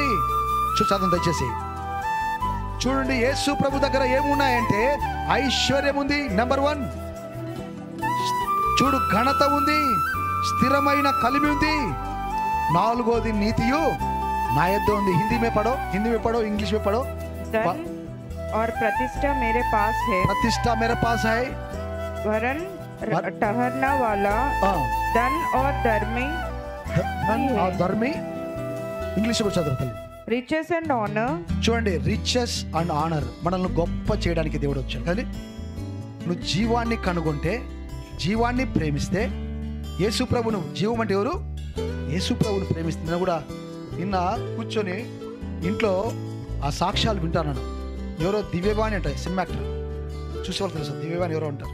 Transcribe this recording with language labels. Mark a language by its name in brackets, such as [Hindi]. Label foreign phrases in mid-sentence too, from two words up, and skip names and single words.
[Telugu] చదువు దయచేసి చూడండి. యేసు ప్రభు దగ్గర ఏమున్నాయంటే ఐశ్వర్యం ఉంది, నెంబర్ 1. చూడు, ఘనత ఉంది, స్థిరమైన కలిమి ఉంది, 4వది నీతియు నా యొద్ద ఉంది. [Hindi] హిందీ में पढ़ो, इंग्लिश में पढ़ो. और प्रतिष्ठा मेरे पास है, वरन ठहरना वाला धन और धर्मी [Telugu] ఇంగ్లీష్ లో చదువుతాను. [English] riches and honor. [Telugu] చూడండి, [English] riches and honor [Telugu] మనల్ని గొప్ప చేయడానికి దేవుడు వచ్చాడు. కానీ నువ్వు జీవాన్ని కనుగొంటే, జీవాన్ని ప్రేమిస్తే, యేసు ప్రభును, జీవం అంటే ఎవరు, యేసు ప్రభును ప్రేమిస్తే. నేను కూడా నిన్న కూర్చొని ఇంట్లో ఆ సాక్ష్యాలు వింటాను. ఎవరో దివ్యవాణి అంటారు, సినిమా యాక్టర్, చూసేవాళ్ళు తెలుసు దివ్యవాణి ఎవరో అంటారు.